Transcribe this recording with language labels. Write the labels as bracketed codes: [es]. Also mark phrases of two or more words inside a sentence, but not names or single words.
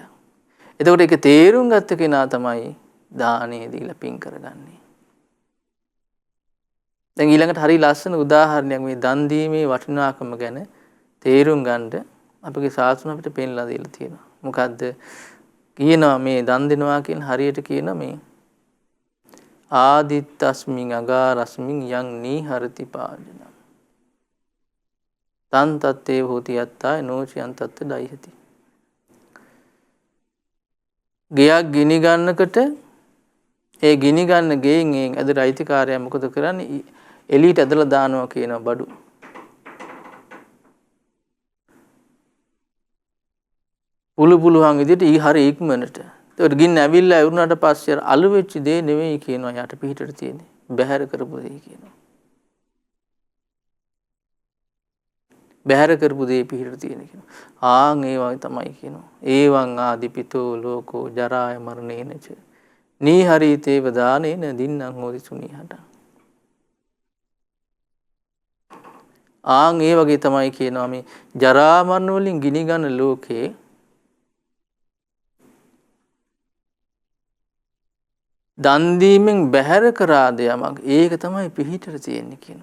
[si] එතකොට ඒක තේරුම් ගත්ත කෙනා තමයි දානේ දීලා පින් කරගන්නේ. දැන් ඊළඟට හරි ලස්සන උදාහරණයක් මේ දන් දීමේ වටිනාකම ගැන තේරුම් ගන්න අපගේ ශාස්ත්‍රණ අපිට පෙන්ලා දීලා තියෙනවා. මොකද්ද? කියනවා මේ දන් දෙනවා කියන හරියට කියන මේ [pi] ආදිත්තස්මින් අගාරස්මින් යං නීහරති පාජන. තන් තත්තේ හෝති යත්තාය නෝචයන් තත්ත දයිහති. [si] ගෙයක් ගිනි ගන්නකොට ඒ ගිනි ගන්න ගෙයින් ඇදලා අයිතිකාරයා මොකද කරන්නේ? එලීට ඇදලා දානවා කියන බඩු. පුළුවන් විදිහට හරි ඉක්මනට. ඒකට ගින්න ඇවිල්ලා වුණාට පස්සේ අලු වෙච්ච දේ නෙවෙයි කියනවා යට පිටට තියෙන්නේ. බැහැර කරපු දේ කියනවා. බැහැර කරපු දේ පිටට තියෙන කියනවා. ආන් ඒ වගේ තමයි කියනවා. [pi] ඒවං ආදිපිතෝ ලෝකෝ ජරාය මරණේනච. නීහරීතේව දානේන දින්නම් හෝති සුනීහට. [si] ආන් ඒ වගේ තමයි කියනවා මේ ජරා මරණ වලින් ගිනි ගන්න ලෝකේ දන් දීමෙන් බැහැර කරා දෙයක් ඒක තමයි පිහිටට තියෙන්නේ කියනවා.